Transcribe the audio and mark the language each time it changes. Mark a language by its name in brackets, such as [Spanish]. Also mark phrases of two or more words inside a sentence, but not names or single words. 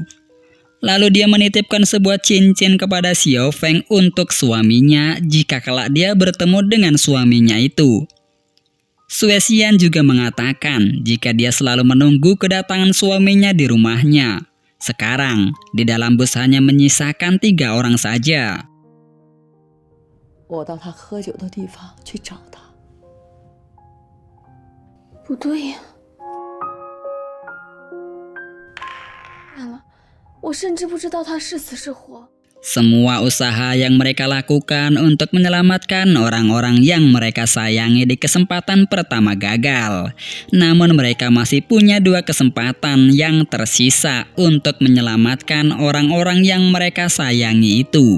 [Indonesian] Lalu dia menitipkan sebuah cincin kepada Xiao Feng untuk suaminya jika kelak dia bertemu dengan suaminya itu. Sue Xian juga mengatakan jika dia selalu menunggu kedatangan suaminya di rumahnya. Sekarang, di dalam bus hanya menyisakan 3 orang saja. [Chinese] 我到他喝酒的地方去找他。不对呀，完了，我甚至不知道他是死是活。 [Indonesian] Semua usaha yang mereka lakukan untuk menyelamatkan orang-orang yang mereka sayangi di kesempatan pertama gagal. Namun mereka masih punya 2 kesempatan yang tersisa untuk menyelamatkan orang-orang yang mereka sayangi itu.